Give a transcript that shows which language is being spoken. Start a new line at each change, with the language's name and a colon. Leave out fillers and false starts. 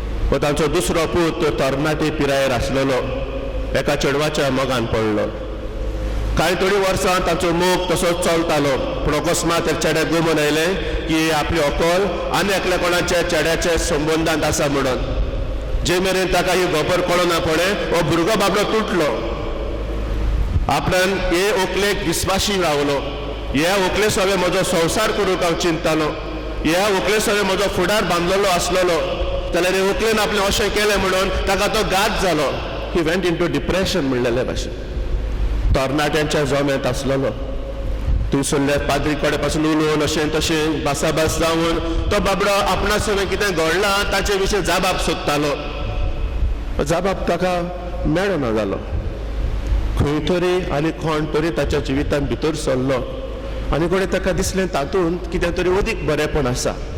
Goan Konkani: व तांचो दुसरो पूत तो तरणाटे पिरायेर आसलेलो एका चेडवाच्या मोगान पडलो. कांय थोडी वर्सां तांचो मोग तसोच चलतालो, पूण अकस्मात त्या चेड्याक गमून आयलें की आपली अकोल आनी एकल्या कोणाच्या चेड्याच्या संबंदांत आसा म्हणून. जे मेरेन ताका ही खबर कळना पडे हो भुरगो बाबडो तुटलो. आपल्यान हे व्हंकलेक विस्वाशी रावलो, ह्या व्हंकले सगळे म्हजो संवसार करूंक हांव चिंततालो, ह्या व्हंकले सगळे म्हजो फुडार बांदलेलो आसलेलो, जाल्यार हे व्हंकलेन आपलें अशें केलें म्हणून ताका तो घात जालो.
English: he went into depression
Goan Konkani: म्हणलेले भाशेन. तरणाट्यांच्या जमेंत आसलेलो, थंयसरल्या पाद्री कडेन पासून उलोवन अशें तशें भासाभास जावन तो बाबडो आपणा सगळें कितें घडलां ताचे विशीं जाबाब सोदतालो. जाबाब ताका मेळना जालो. खंय तरी आनी कोण तरी ताच्या जिवितांत भितर सरलो आनी कोणें ताका दिसलें तातूंत कितें तरी अदीक बरेंपण आसा.